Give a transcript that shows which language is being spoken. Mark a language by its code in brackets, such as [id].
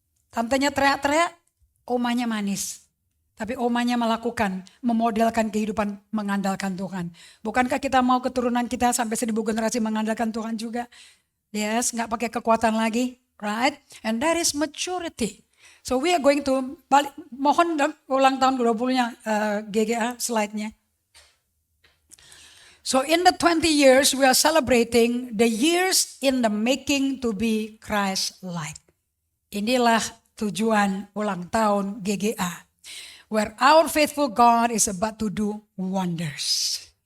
[id] Tantenya teriak-teriak, Omanya manis. Tapi Omanya melakukan, memodelkan kehidupan mengandalkan Tuhan. Bukankah kita mau keturunan kita sampai 1000 generasi mengandalkan Tuhan juga? [en] Yes, [id] gak pakai kekuatan lagi, [en] right? And that is maturity. So we are going to, [id] mohon ulang tahun 20-nya GGA slide-nya. [en] So in the 20 years we are celebrating the years in the making to be Christ-like. [id] Inilah tujuan ulang tahun GGA. [en] Where our faithful God is about to do wonders.